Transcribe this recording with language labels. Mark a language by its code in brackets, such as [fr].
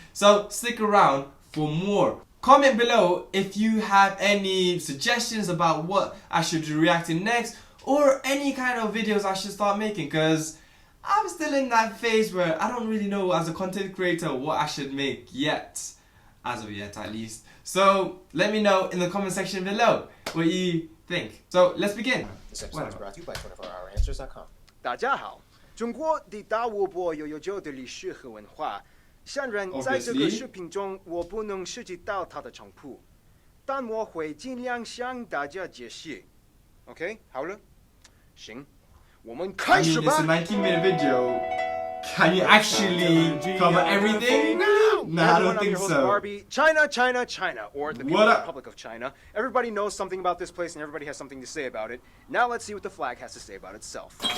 [en] So stick around for more. Comment below if you have any suggestions about what I should be reacting next, or any kind of videos I should start making, because I'm still in that phase where I don't really know as a content creator what I should make yet. As of yet, at least. So let me know in the comment section below what you think. So let's begin. This episode is brought to you by 24HourAnswers.com. [zh] 大家好，中国的大湖泊有悠久的历史和文化。虽然在这个视频中我不能涉及到它的全部，但我会尽量向大家解释。 OK， 好了，行，我们开始吧。 [en] It's a 19-minute video. Can you actually cover everything? No, I don't think so. Barbie. China, China, China, or the People's Republic of China. Everybody knows something about this place and everybody has something to say about it. Now let's see what the flag has to say about itself.